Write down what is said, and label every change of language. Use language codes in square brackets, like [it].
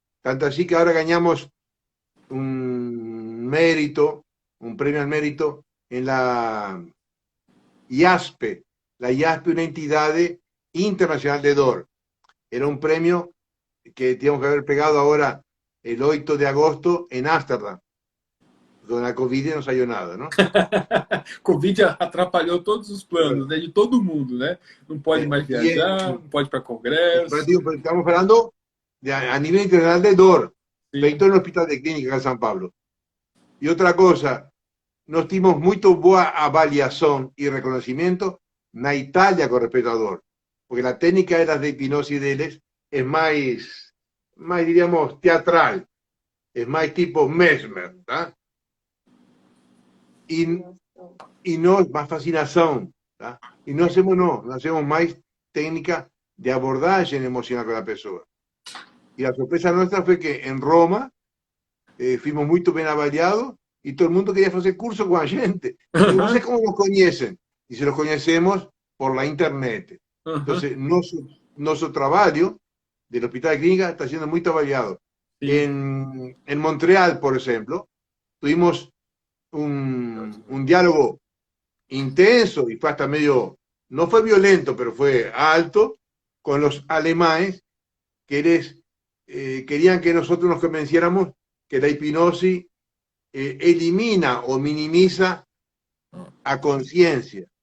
[es] Tanto así que ahora ganamos un mérito, un premio al mérito en la IASPE, la IASP es una entidad internacional de dor. Era un premio que teníamos que haber pegado ahora el 8 de agosto en Ámsterdam. [pt] Con a Covid não saiu nada, não? Covid atrapalhou todos os planos, né, de todo mundo, né? Não pode mais viajar, não pode ir para congresso. Estamos falando a nível internacional de dor, feito no Hospital de Clínica de São Paulo. E outra coisa, nós tivemos muito boa avaliação e reconhecimento na Itália com respeito à dor, porque a técnica de hipnose deles é mais, diríamos, teatral, é mais tipo Mesmer, tá? E nós, mais fascinação, tá? E nós [es] hacemos [pt] mais técnica de abordagem emocional com a pessoa. E a surpresa nossa foi que em Roma [es] fuimos [pt] muito bem avaliados e todo mundo queria fazer curso com a gente. E não sei como nos conhecem. E se los conhecemos [es] por la internet. [pt] Então, nosso trabalho do Hospital de Clínica está sendo muito avaliado. Em Montreal, por exemplo, [es] tuvimos un diálogo intenso y fue hasta medio, no fue violento, pero fue alto, con los alemanes que querían que nosotros nos convenciéramos que la hipnosis elimina o minimiza a conciencia.